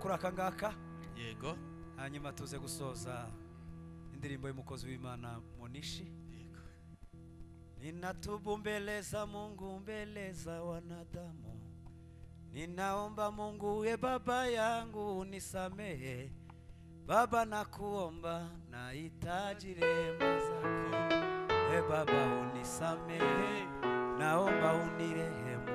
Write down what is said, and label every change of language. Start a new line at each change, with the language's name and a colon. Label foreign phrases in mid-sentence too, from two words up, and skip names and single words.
Kinyarwanda: akangaka yego hanyuma tuze gusoza indirimbo y'umukozi w'Imana Monishi. yego
Swahili: Ninatubu mbele za Mungu, mbele za wanadamu, ninaomba Mungu, e Baba yangu unisamehe. Baba nakuomba, nahitaji rehema zako. E Baba unisamehe, naomba unirehemu.